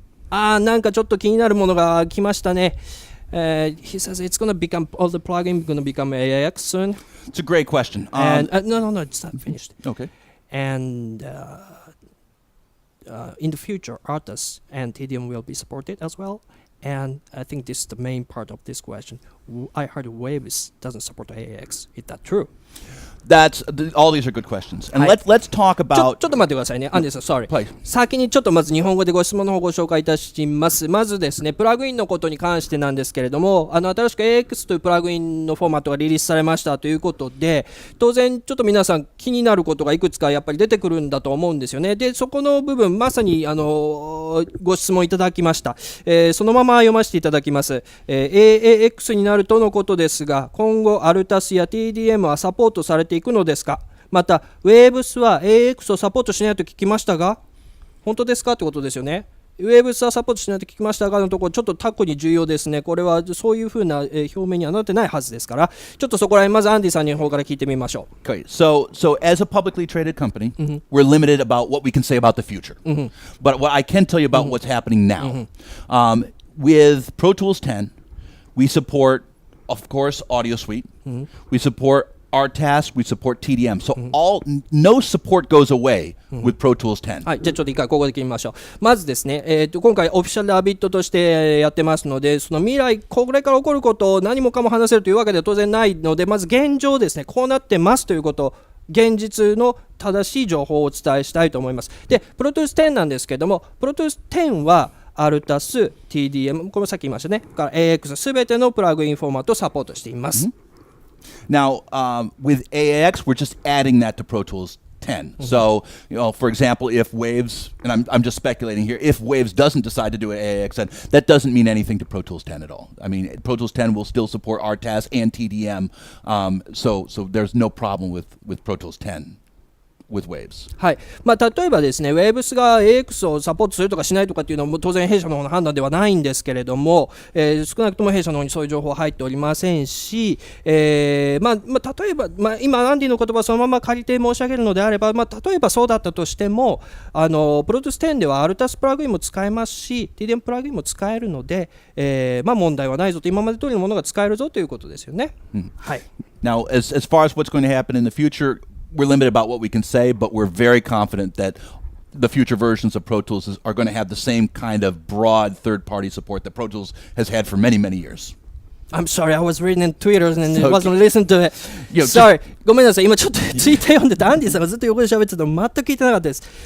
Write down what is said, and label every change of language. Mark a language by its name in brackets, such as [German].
[Japanese] なんかちょっと気になるものが来ましたね。 [English] He says it's going to become, all the plugin going to become AIX soon. It's a great question. And, no, it's not finished. Okay. And in the future, artists and TDM will be supported as well. And I think this is the main part of this question. I heard Waves doesn't support AAX. Is that true? All these are good questions. And [Japanese] はい。 [English] let's talk [Japanese] ちょ [English] about. [Japanese] っと待ってくださいね。アンディさん、 [English] sorry。 [Japanese] はい。先にちょっとまず日本語でご質問の方をご紹介いたします。まずですね、プラグインのことに関してなんですけれども、新しく AX というプラグインのフォーマットがリリースされましたということで、当然ちょっと皆さん気になることがいくつかやっぱり出てくるんだと思うんですよね。で、そこの部分、まさにご質問いただきました。そのまま読ませていただきます。AAX になるとのことですが、今後アルタスや TDM はサポートされていくのですか？また、Waves は AX をサポートしないと聞きましたが、本当ですかってことですよね。 Waves はサポートしないと聞きましたがのところ、ちょっとタコに重要ですね。これはそういうふうな表明にはなってないはずですから、ちょっとそこら辺、まずアンディさんの方から聞いてみましょう。 [English] Okay, so as a publicly traded company, we're limited about what we can say about the future. But what I can tell you about what's happening now, with Pro Tools 10, we support, of course, Audio Suite. We support RTAS, we support TDM. So no support goes away with Pro Tools 10. [Japanese] はい、じゃあちょっと一回ここで切りましょう。まずですね、今回オフィシャルでアビットとしてやってますので、その未来、これから起こることを何もかも話せるというわけでは当然ないので、まず現状ですね、こうなってますということを、現実の正しい情報をお伝えしたいと思います。で、プロトゥース10なんですけども、プロトゥース10はアルタス、TDM、これもさっき言いましたね、から AX すべてのプラグインフォーマットをサポートしています。 [English] Now, with AAX, we're just adding that to Pro Tools 10. So, for example, if Waves, and I'm just speculating here, if Waves doesn't decide to do an AAX 10, that doesn't mean anything to Pro Tools 10 at all. I mean, Pro Tools 10 will still support RTAS and TDM, so there's no problem with Pro Tools 10. With Waves. [Japanese] はい。まあ、例えばですね、Waves が AX をサポートするとかしないとかっていうのも当然弊社の方の判断ではないんですけれども、少なくとも弊社の方にそういう情報は入っておりませんし、例えば、今アンディの言葉をそのまま借りて申し上げるのであれば、例えばそうだったとしても、プロトゥース10ではアルタスプラグインも使えますし、TDM プラグインも使えるので、問題はないぞと、今まで通りのものが使えるぞということですよね。はい。 [English] Now, as far as what's going to happen in the future, we're limited about what we can say, but we're very confident that the future versions of Pro Tools are going to have the same kind of broad third-party support that Pro Tools has had for many, many years. I'm sorry, I was reading in Twitter and it wasn't listening to it. Sorry. [Japanese] ごめんなさい。今ちょっとツイッター読んでて、アンディさんがずっと横で喋ってたの全く聞いてなかったです。